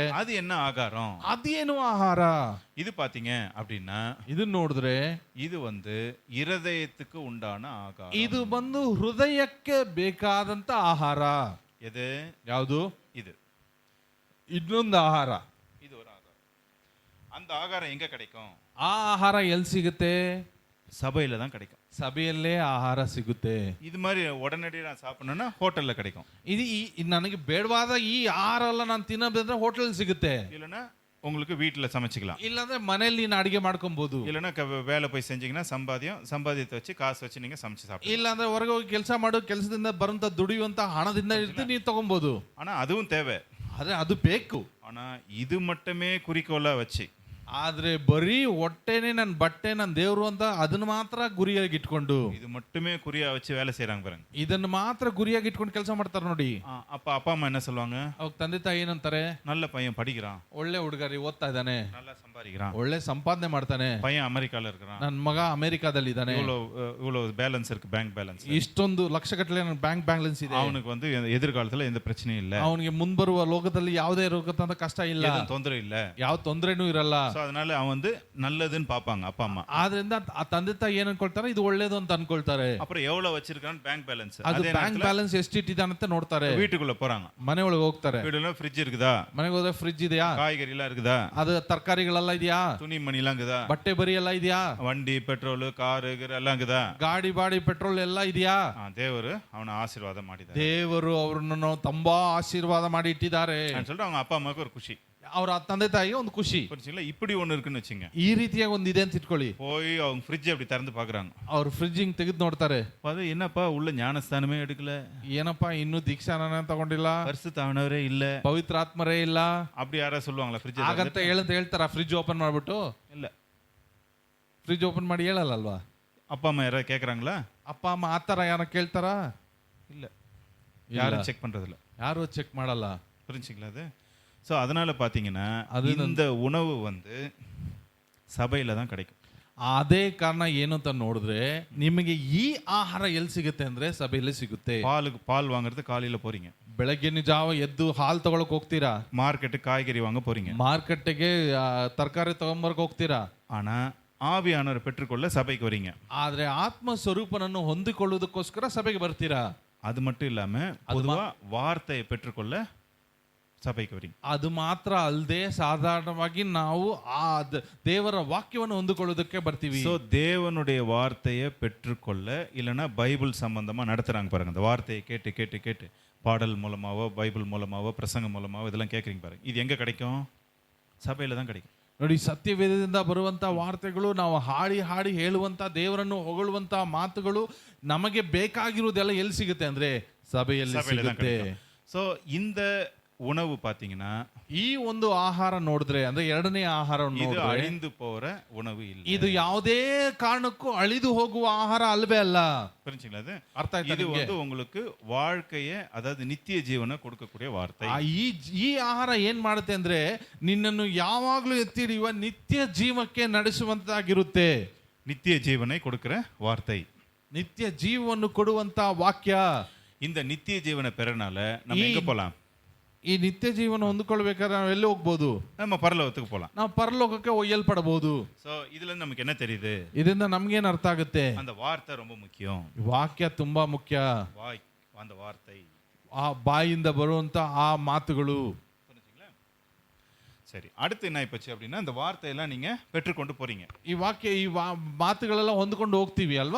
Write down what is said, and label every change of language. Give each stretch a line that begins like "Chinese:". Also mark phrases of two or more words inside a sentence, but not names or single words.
Tamil: அது என்ன ஆகாரம்,
Kannada: ಅದೇನು ಆಹಾರ.
Tamil: இது பாத்தீங்க அப்படின்னா,
Kannada: ಇದು ನೋಡಿದ್ರೆ
Tamil: இது வந்து இருதயத்துக்கு உண்டான ஆகாரம்,
Kannada: ಇದು ಬಂದು ಹೃದಯಕ್ಕೆ ಬೇಕಾದಂತ ಆಹಾರ.
Tamil: எது?
Kannada: ಯಾವುದು?
Tamil: இது
Kannada: ಇನ್ನೊಂದು ಆಹಾರ.
Tamil: இது ஒரு ஆகாரம். அந்த ஆகாரம் எங்க கிடைக்கும்?
Kannada: ಆ ಆಹಾರ ಎಲ್ಲಿ ಸಿಗುತ್ತೆ?
Tamil: சபையில தான் கிடைக்கும்,
Kannada: ಸಭೆಯಲ್ಲೇ ಆಹಾರ ಸಿಗುತ್ತೆ.
Tamil: இது மாதிரி உடனடியாக நான் சாப்பிடணும்னா ஹோட்டல்ல கிடைக்கும்.
Kannada: ಇದು ನನಗೆ ಬೇಡವಾದ ಈ ಆಹಾರ ಎಲ್ಲ ನಾನು ತಿನ್ನೋದಂದ್ರೆ ಹೋಟೆಲ್ ಸಿಗುತ್ತೆ,
Tamil: இல்லைன்னா உங்களுக்கு வீட்டில் சமைச்சிக்கலாம்,
Kannada: ಇಲ್ಲಾಂದ್ರೆ ಮನೆಯಲ್ಲಿ ನೀನು ಅಡಿಗೆ ಮಾಡ್ಕೊಬಹುದು,
Tamil: இல்லைன்னா வேலை போய் செஞ்சீங்கன்னா சம்பாதியத்தை வச்சு காசு வச்சு நீங்க சமைச்சு சாப்பிடலாம்,
Kannada: ಇಲ್ಲಾಂದ್ರೆ ಹೊರಗೆ ಹೋಗಿ ಕೆಲಸ ಮಾಡು, ಕೆಲಸದಿಂದ ಬರುವಂತ ದುಡಿಯುವಂತ ಹಣದಿಂದ ಇರ್ತಿ ನೀವು ತಗೊಬಹುದು.
Tamil: ஆனா அதுவும் தேவை,
Kannada: ಆದ್ರೆ ಅದು ಬೇಕು.
Tamil: ஆனா இது மட்டுமே குறிக்கோளா வச்சு,
Kannada: ಆದ್ರೆ ಬರೀ ಹೊಟ್ಟೆನೆ ನನ್ನ ಬಟ್ಟೆ ನನ್ನ ದೇವ್ರು ಅಂತ ಅದನ್ನ ಮಾತ್ರ ಗುರಿಯಾಗಿ ಇಟ್ಕೊಂಡು,
Tamil: இது மட்டுமே குறியா வச்சு வேலை செய்யறாங்க பாருங்க,
Kannada: ಇದನ್ನ ಮಾತ್ರ ಗುರಿಯಾಗಿ ಇಟ್ಕೊಂಡು ಕೆಲಸ ಮಾಡ್ತಾರೆ ನೋಡಿ.
Tamil: அப்பா அம்மா என்ன சொல்லுவாங்க?
Kannada: ಅವಾಗ ತಂದೆ ತಾಯಿ ಏನಂತಾರೆ?
Tamil: நல்ல பையன் படிக்கிறான்,
Kannada: ಒಳ್ಳೆ ಹುಡುಗರಿ ಓದ್ತಾ ಇದ್ದಾನೆ,
Tamil: நல்லா சம்பாதிக்கிறான்,
Kannada: ಒಳ್ಳೆ ಸಂಪಾದನೆ ಮಾಡ್ತಾನೆ,
Tamil: பையன் ಅಮೆರಿಕಾல இருக்கிறான்,
Kannada: ನನ್ನ ಮಗ ಅಮೆರಿಕಾದಲ್ಲಿ ಇದ್ದಾನೆ,
Tamil: இவ்வளவு பேலன்ஸ் இருக்கு,
English: bank balance
Kannada: ಇಷ್ಟೊಂದು ಲಕ್ಷಗಟ್ಟಲೆ ನನ್ನ
English: bank balance
Kannada: ಇದೆ,
Tamil: அவனுக்கு வந்து எதிர்காலத்துல எந்த பிரச்சனையும் இல்ல,
Kannada: ಅವನಿಗೆ ಮುಂಬರುವ ಲೋಕದಲ್ಲಿ ಯಾವುದೇ ರೋಗದ ಕಷ್ಟ ಇಲ್ಲ,
Tamil: தொந்தரவு இல்ல,
Kannada: ಯಾವ ತೊಂದರೆನೂ ಇರಲ್ಲ.
Tamil: அதனால அவன் வந்து நல்லதுன்னு பாப்பாங்க அப்பா அம்மா.
Kannada: ಆದ್ರಿಂದ ಆ ತಂದೆ ತಾಯಿ ಏನ್ ಅನ್ಕೊಳ್ತಾರೆ, ಇದು ಒಳ್ಳೇದು ಅಂತ ಅನ್ಕೊಳ್ತಾರೆ.
Tamil: அப்புறம் எவ்வளவு வச்சிருக்கான்னு
English: bank balance,
Kannada: ಅದು
English: bank balance
Kannada: ಎಷ್ಟು ಇಟ್ಟಿದ್ದಾನಂತ ನೋಡ್ತಾರೆ.
Tamil: வீட்டுக்குள்ள போறாங்க,
Kannada: ಮನೆ ಒಳಗೆ ಹೋಗ್ತಾರೆ,
Tamil: வீடுல ஃப்ரிட்ஜ் இருக்குதா,
Kannada: ಮನೆಗೆ ಹೋದ್ರೆ ಫ್ರಿಡ್ಜ್ ಇದೆಯಾ,
Tamil: காய்கறி எல்லாம் இருக்குதா,
Kannada: ಅದು ತರಕಾರಿಗಳೆಲ್ಲ ಇದೆಯಾ,
Tamil: துணி மணி எல்லாம் இருக்குதா,
Kannada: ಬಟ್ಟೆ ಬರಿ ಎಲ್ಲ ಇದೆಯಾ,
Tamil: வண்டி பெட்ரோல் காரு எல்லாம் இருக்குதா,
Kannada: ಗಾಡಿ ಬಾಡಿ ಪೆಟ್ರೋಲ್ ಎಲ್ಲ ಇದೆಯಾ.
Tamil: தேவரு அவனை ஆசீர்வாதம் ಮಾಡಿದ್ದಾರೆ,
Kannada: ದೇವರು ಅವರನ್ನು ತುಂಬಾ ಆಶೀರ್ವಾದ ಮಾಡಿ ಇಟ್ಟಿದ್ದಾರೆ
Tamil: சொல்லிட்டு அவங்க அப்பா அம்மாவுக்கு ஒரு குஷி,
Kannada: ಅವರ ತಂದೆ ತಾಯಿಗೆ ಒಂದು ಖುಷಿ.
Tamil: புரிஞ்சுங்களா? இப்படி ஒண்ணு இருக்குன்னு வச்சுங்க,
Kannada: ಈ ರೀತಿಯಾಗಿ ಒಂದು ಇದೆ ಅಂತ ಇಟ್ಕೊಳ್ಳಿ.
Tamil: போய் அவங்க ஃப்ரிட்ஜ் அப்படி திறந்து பாக்குறாங்க,
Kannada: ಅವ್ರು ಫ್ರಿಡ್ಜಿಂಗ್ ತೆಗೆದು ನೋಡ್ತಾರೆ,
Tamil: அது என்னப்பா உள்ள ஞானஸ்தானமே எடுக்கல,
Kannada: ಏನಪ್ಪಾ ಇನ್ನೂ ದೀಕ್ಷಾನ ತಗೊಂಡಿಲ್ಲ,
Tamil: பரிசுத்தானவரே இல்ல,
Kannada: ಪವಿತ್ರಾತ್ಮರೇ ಇಲ್ಲ,
Tamil: அப்படி ಯಾರ சொல்லுவாங்களா? ಫ್ರಿಡ್ಜ್
Kannada: ಹಾಗಂತ ಹೇಳ್ತಾರ
English: fridge open
Kannada: ಮಾಡ್ಬಿಟ್ಟು?
Tamil: இல்ல,
English: fridge open
Kannada: ಮಾಡಿ ಹೇಳಲ್ಲಲ್ವಾ?
Tamil: அப்பா அம்மா யாராவது கேக்குறாங்களா?
Kannada: ಅಪ್ಪ ಅಮ್ಮ ಆತರ ಯಾರ ಕೇಳ್ತಾರ?
Tamil: இல்ல, யாரும் செக் பண்றது இல்ல,
Kannada: ಯಾರು ಚೆಕ್ ಮಾಡಲ್ಲ.
Tamil: புரிஞ்சுங்களா? அது ஸோ அதனால பாத்தீங்கன்னா இந்த உணவு வந்து சபையில தான் கிடைக்கும்.
Kannada: ಅದೇ ಕಾರಣ ಏನು ಅಂತ ನೋಡಿದ್ರೆ, ನಿಮಗೆ ಈ ಆಹಾರ ಎಲ್ಲಿ ಸಿಗುತ್ತೆ ಅಂದ್ರೆ ಸಭೆಯಲ್ಲಿ ಸಿಗುತ್ತೆ.
Tamil: பால் வாங்குறது காலையில போறீங்க,
Kannada: ಬೆಳಗ್ಗಿನ ಜಾವ ಎದ್ದು ಹಾಲು ತಗೊಳಕ್ ಹೋಗ್ತೀರಾ,
Tamil: மார்க்கெட்டு காய்கறி வாங்க போறீங்க,
Kannada: ಮಾರ್ಕೆಟ್ಗೆ ತರಕಾರಿ ತಗೊಂಬರ್ಕ್ ಹೋಗ್ತೀರಾ.
Tamil: ஆனா ஆவியானவர் பெற்றுக்கொள்ள சபைக்கு வரீங்க.
Kannada: ಆದ್ರೆ ಆತ್ಮ ಸ್ವರೂಪನನ್ನು ಹೊಂದಿಕೊಳ್ಳುವುದಕ್ಕೋಸ್ಕರ ಸಭೆಗೆ ಬರ್ತೀರಾ.
Tamil: அது மட்டும் இல்லாம பொதுவா வார்த்தையை பெற்றுக்கொள்ள ಸಭೆಗೆ வரீங்க.
Kannada: ಅದು ಮಾತ್ರ ಅಲ್ಲದೆ ಸಾಧಾರಣವಾಗಿ ನಾವು ಆ ದೇವರ ವಾಕ್ಯವನ್ನು ಹೊಂದಿಕೊಳ್ಳೋದಕ್ಕೆ ಬರ್ತೀವಿ.
Tamil: சோ தேவனுடைய வார்த்தையை பெற்றுக்கொள்ள இல்லனா பைபிள் சம்பந்தமா நடத்துறாங்க பாருங்க. அந்த வார்த்தையை கேட்டு கேட்டு கேட்டு பாடல் மூலமாவோ பைபிள் மூலமாவோ பிரசங்கம் மூலமாவோ இதெல்லாம் கேக்குறீங்க பாருங்க. இது எங்க கிடைக்கும்? ಸಭೆಯಲ್ಲಿ தான் கிடைக்கும்.
Kannada: ನೋಡಿ, ಸತ್ಯವೇದದಿಂದ ಬರುವಂತ ವಾರ್ತೆಗಳು, ನಾವು ಹಾಡಿ ಹಾಡಿ ಹೇಳುವಂತ ದೇವರನ್ನು ಹೊಗಳುವಂತ ಮಾತುಗಳು ನಮಗೆ ಬೇಕಾಗಿರುವುದೆಲ್ಲ ಎಲ್ಲಿ ಸಿಗುತ್ತೆ ಅಂದ್ರೆ ಸಭೆಯಲ್ಲಿ ಸಿಗುತ್ತೆ.
Tamil: சோ இந்த உணவு பாத்தீங்கன்னா
Kannada: ಈ ಒಂದು ಆಹಾರ ನೋಡಿದ್ರೆ ಅಂದ್ರೆ ಎರಡನೇ ಆಹಾರ
Tamil: இது
Kannada: ನೋಡಿದ್ರೆ
Tamil: அழிந்து போற உணவு இல்ல.
Kannada: ಇದು ಯಾವುದೇ ಕಾರಣಕ್ಕೂ ಅಳಿದು ಹೋಗುವ ಆಹಾರ ಅಲ್ವೇ ಅಲ್ಲ.
Tamil: புரிஞ்சுங்களா? அது
Kannada: ಅರ್ಥ ಆಯ್ತಾ
Tamil: இது
Kannada: ನಿಮ್ಗೆ?
Tamil: வந்து உங்களுக்கு வாழ்க்கைய அதாவது நித்திய ஜீவனை கொடுக்கக்கூடிய வார்த்தை.
Kannada: ಈ ಆಹಾರ ಏನ್ ಮಾಡುತ್ತೆ ಅಂದ್ರೆ ನಿನ್ನನ್ನು ಯಾವಾಗ್ಲೂ ಎತ್ತಿ ಹಿಡಿಯುವ ನಿತ್ಯ ಜೀವಕ್ಕೆ ನಡೆಸುವಂತಾಗಿರುತ್ತೆ.
Tamil: நித்திய ஜீவனை கொடுக்கிற வார்த்தை.
Kannada: ನಿತ್ಯ ಜೀವವನ್ನು ಕೊಡುವಂತ ವಾಕ್ಯ.
Tamil: இந்த நித்திய ஜீவனை பெறனால நம்ம எங்க போலாம்?
Kannada: ಈ ನಿತ್ಯ ಜೀವನ ಹೊಂದಿಕೊಳ್ಳಬೇಕಾದ್ರೆ ನಾವು ಎಲ್ಲಿ ಹೋಗ್ಬೋದು?
Tamil: நம்ம பரலோகத்துக்கு போலாம்.
Kannada: ನಾವು ಪರಲೋಕಕ್ಕೆ ಒಯ್ಯಲ್ಪಡಬಹುದು.
Tamil: சோ இதுல இருந்து நமக்கு என்ன தெரியுது?
Kannada: ಇದರಿಂದ ನಮ್ಗೇನ್ ಅರ್ಥ ಆಗುತ್ತೆ?
Tamil: அந்த வார்த்தை ரொம்ப முக்கியம்.
Kannada: ವಾಕ್ಯ ತುಂಬಾ ಮುಖ್ಯ.
Tamil: அந்த வார்த்தை
Kannada: ಆ ಬಾಯಿಂದ ಬರುವಂತ ಆ ಮಾತುಗಳು.
Tamil: புரிஞ்சுங்களா? சரி, அடுத்து என்ன ஆயிப்போச்சு அப்படின்னா இந்த வார்த்தையெல்லாம் நீங்க பெற்றுக்கொண்டு போறீங்க.
Kannada: ಈ ವಾಕ್ಯ ಈ ಮಾತುಗಳೆಲ್ಲ ಹೊಂದ್ಕೊಂಡು ಹೋಗ್ತೀವಿ ಅಲ್ವಾ?